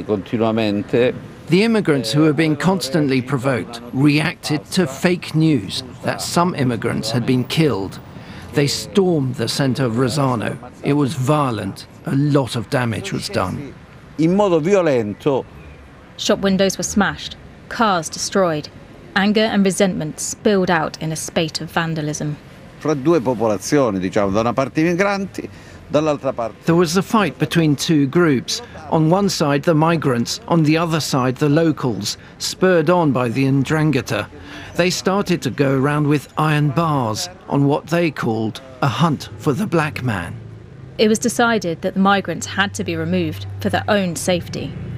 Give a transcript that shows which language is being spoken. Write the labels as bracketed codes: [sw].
[en] The immigrants who were being constantly provoked reacted to fake news that some immigrants had been killed. They stormed the center of Rosano. It was violent. A lot of damage was done. [it] In modo violento. [en] Shop windows were smashed, cars destroyed. Anger and resentment spilled out in a spate of vandalism. [it] Fra due popolazioni, diciamo, da una parte i migranti, [en] There was a fight between two groups. On one side, the migrants, on the other side, the locals, spurred on by the 'Ndrangheta. They started to go around with iron bars on what they called a hunt for the black man. It was decided that the migrants had to be removed for their own safety.